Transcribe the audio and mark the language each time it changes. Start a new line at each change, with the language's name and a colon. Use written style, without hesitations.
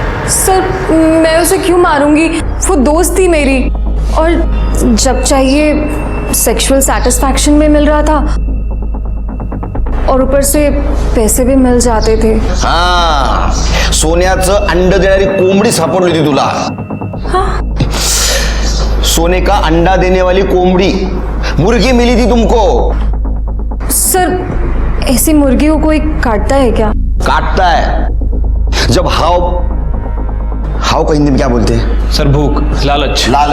Hindi: Sir, मैं उसे क्यों मारूंगी? वो दोस्त थी मेरी, और जब चाहिए सेक्सुअल सेटिस्फैक्शन में मिल रहा था और ऊपर से पैसे भी मिल जाते थे।
Marathi: हाँ, सोन्याचं अंड देणारी कोंबडी सापडली होती तुला।
Hindi: हाँ? सोने का अंडा देने वाली कोंबड़ी, मुर्गी मिली थी तुमको। सर, ऐसी मुर्गी को कोई काटता है क्या? काटता है जब हाव का हिंदी में क्या बोलते हैं? सर, भूख, लालच।